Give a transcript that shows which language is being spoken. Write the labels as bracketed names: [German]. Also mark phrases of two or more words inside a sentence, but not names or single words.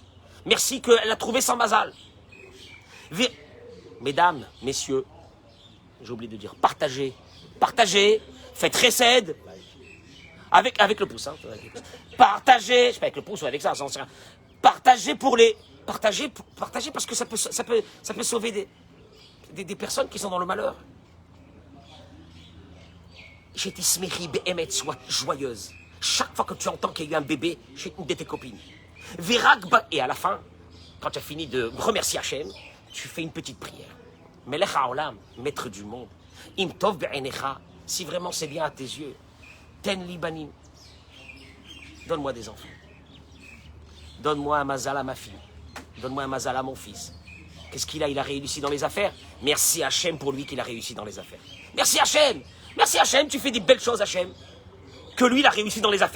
[French] Merci qu'elle a trouvé son mazal. Mesdames, messieurs, j'ai oublié de dire, partagez, faites recède, avec le pouce, hein, partagez, je sais pas avec le pouce ou avec ça, partagez partagez parce que ça peut sauver des personnes qui sont dans le malheur. J'ai dit, [Hebrew] שמחי באמת, [French] sois joyeuse. Chaque fois que tu entends qu'il y a eu un bébé chez une de tes copines. Et à la fin, quand tu as fini de remercier Hachem, tu fais une petite prière. [Hebrew] מלך העולם, [French] maître du monde. [Hebrew] אם טוב בעיניך, [French] si vraiment c'est bien à tes yeux. [Hebrew] תן לי בנים. [French] Donne-moi des enfants. Donne-moi un mazal à ma fille. Donne-moi un mazal à mon fils. Qu'est-ce qu'il a? Il a réussi dans les affaires. Merci Hachem pour lui qu'il a réussi dans les affaires. Merci Hachem. Merci Hachem, tu fais des belles choses Hachem. Que lui, il a réussi dans les affaires.